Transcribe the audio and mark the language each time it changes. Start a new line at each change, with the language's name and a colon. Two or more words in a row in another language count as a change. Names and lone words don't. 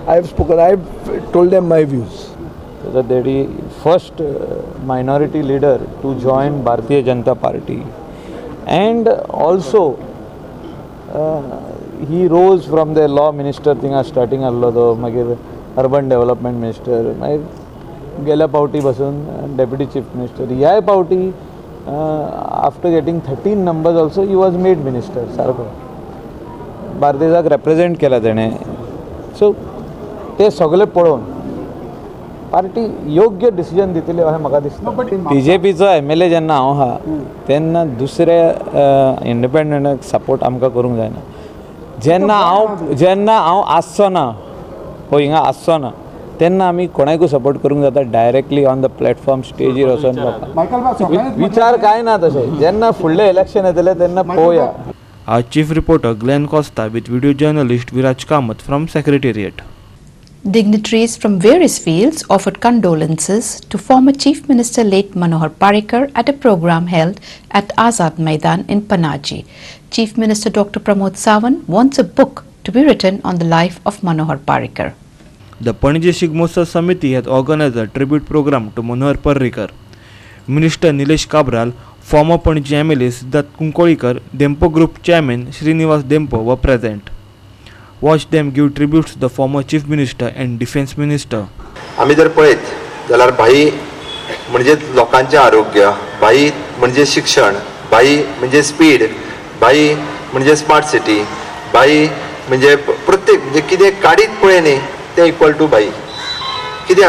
English: I have told them my views. The very first minority leader to join Bharatiya Janata Party, and also he rose from the law minister thing starting
Konkani: allo magir
English: urban development minister
Konkani: गेल्या पावटी बसून
English: deputy chief minister
Konkani: ह्या पावटी
English: after getting 13 numbers also he was made minister
Konkani: सारको बार्देजाक
English: represent
Konkani: केला तेणे. सो ते सगळे पळोवन पार्टी योग्य डिसिजन दितली अशें म्हाका दिसता. BJPचो MLA जेन्ना हांव आहा तेन्ना दुसऱ्या इंडिपेंडंटाक सपोर्ट आमकां करूंक जायना. जेन्ना हांव आसचो ना हो हिंगा आसचो ना तेन्ना आमी कोणाकूय सपोर्ट करूंक जाता
English: directly on the platform
Konkani: स्टेजीर वचून विचार काय ना तशें. जेन्ना फुडलें इलेक्शन येतलें तेन्ना पळोवया.
English: Our chief reporter Glenn Costa with video journalist Viraj Kamath from Secretariat. Dignitaries from various fields offered condolences to former Chief Minister late Manohar Parrikar at a program held at Azad Maidan in Panaji. Chief Minister Dr. Pramod Sawant wants a book to be written on the life of Manohar Parrikar. The Panaji Shigmo Samiti has organized a tribute program to Manohar Parrikar. Minister Nilesh Kabral, former Panaji MLA Siddharth Kunkolikar, Dempo Group Chairman Srinivas Dempo were present. Watch them give tributes to the former Chief Minister and Defence Minister.
Konkani: आम्ही जर पळयत जाल्यार बाई म्हणजे लोकांचे आरोग्य, बाई म्हणजे शिक्षण, बाई म्हणजे स्पीड, बाई म्हणजे
English: smart city,
Konkani: बाई म्हणजे प्रत्येक म्हणजे कितें काडीत पळय न्ही तें
English: equal to
Konkani: बाई.